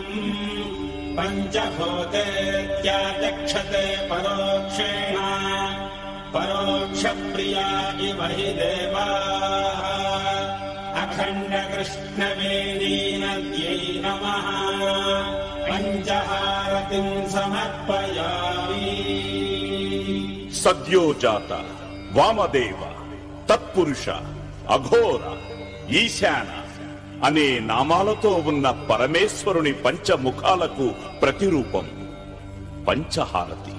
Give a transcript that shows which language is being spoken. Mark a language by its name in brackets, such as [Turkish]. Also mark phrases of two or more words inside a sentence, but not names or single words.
[Sanskrit] पञ्चहोतेत्याचक्षते परोक्षेण परोक्षप्रिया इव हि देवाः। अखण्डकृष्णवेणीर्यै नमः। పంచహారతిం సమర్పయామి. [Telugu] సద్యోజాత, వామదేవ, తత్పురుష, అఘోర, ఈశాన అనే నామాలతో ఉన్న పరమేశ్వరుని పంచముఖాలకు ప్రతిరూపం పంచహారతి.